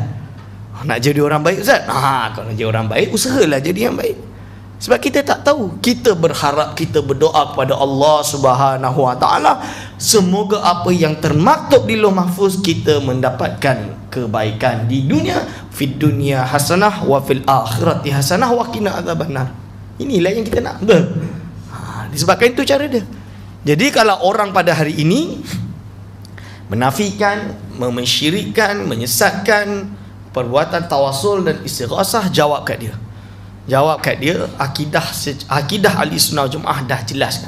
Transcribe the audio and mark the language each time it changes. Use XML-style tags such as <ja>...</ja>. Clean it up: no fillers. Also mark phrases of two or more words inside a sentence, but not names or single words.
<ms>Nak jadi orang baik, Ustaz? Kalau nak jadi orang baik, usahalah jadi yang baik. Sebab kita tak tahu. Kita berharap, kita berdoa kepada Allah</ms> <ar>سبحانه وتعالى,</ar> <ms>semoga apa yang termaktub di Lauh Mahfuz kita mendapatkan kebaikan di dunia,</ms> <ar>في الدنيا حسنة وفي الآخرة حسنة وقنا عذاب النار.</ar> <ms>Inilah yang kita nak. Betul? Disebabkan itu cara dia. Jadi kalau orang pada hari ini menafikan, mensyirikkan, menyesatkan perbuatan tawasul dan istighasah, jawab kat dia. Jawab kat dia, akidah Ahli Sunnah Jemaah dah jelaskan.</ms>